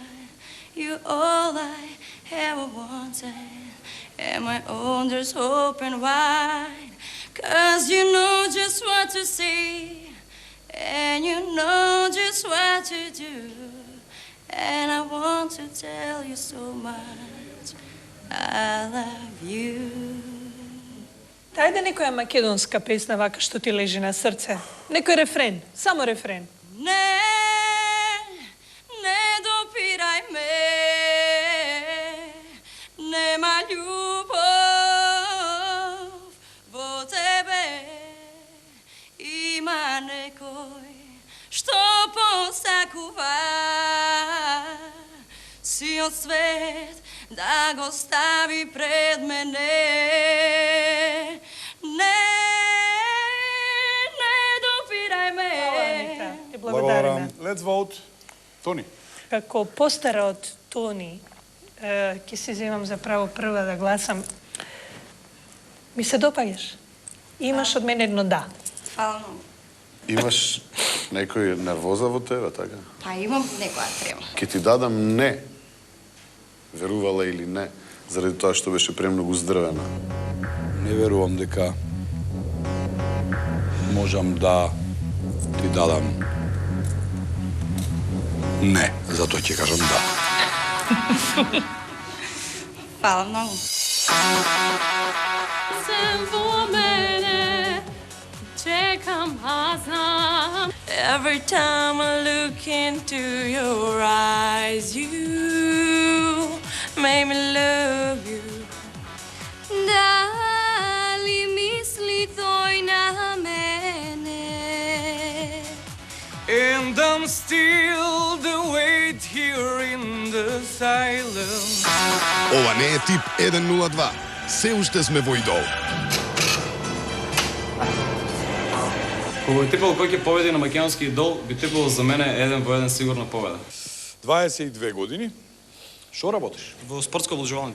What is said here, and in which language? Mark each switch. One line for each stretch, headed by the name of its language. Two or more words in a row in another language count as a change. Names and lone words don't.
English: You're all I ever wanted, and my arms open wide, 'cause you know just what to say, and you know just what to do, and I want to tell you so much, I love you.
Macedonian: Ајде некоја македонска песна вака што ти лежи на срце. Некој рефрен, само рефрен. Не, не допирај ме, нема љубов во тебе, има некој што посакува сиот свет да го стави пред мене. Не, не допирај ме. Ти благодариме.
English: Let's vote.
Macedonian: Тони. Како постара од Тони, ќе си земам за право прва да гласам. Ми се допаѓаш. Имаш од мене едно да. Фала многу. Имаш некој нервоза во тебе, така? Па имам некоја трема. Ке ти дадам не, верувала или не, заради тоа што беше премногу здрвена. Не верувам дека можам да ти дадам не, затоа ќе кажам да. Фала многу.
Serbian: Čekam, a znam.
English: Every time I look into your eyes, you make me love you.
Serbian: Da li misli toj na mene?
English: And I'm still the wait here in the silence.
Macedonian: Ова не е тип 102. Се уште сме во Идол. Кога би типал кој ќе победи на македонски Идол, би типал за мене 1-1 сигурна победа. 22 години. Што работиш? Во спортска обложувалница.